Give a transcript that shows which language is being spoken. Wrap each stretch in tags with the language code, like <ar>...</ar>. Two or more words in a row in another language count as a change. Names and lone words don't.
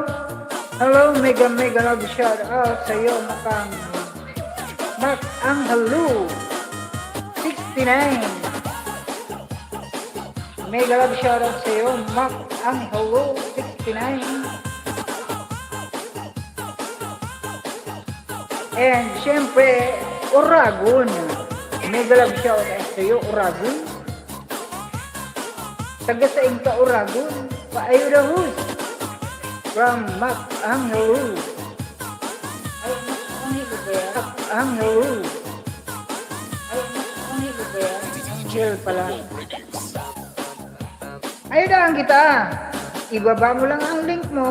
<en>Hello, mega mega love shout out</en> <tl>sa iyo,</tl> <en>Makang Mac Angelo 69. Mega love shout out</en> <tl>sa iyo,</tl> <en>Mac Angelo 69.</en> <tl>And syempre, Oragon.</tl> <en>Mega love shout out</en> <tl>sa iyo, Oragon. Taga sa Inka, Oragon. Pa-Ayuda Hus.</tl> <en>From Mac Angelo.</en> <tl>Ay, Mac Angelo ba yan? Mac Angelo. Ay, Mac Angelo ba yan? Angel pala. Ayudahan kita. Ibaba mo lang ang link mo.</tl>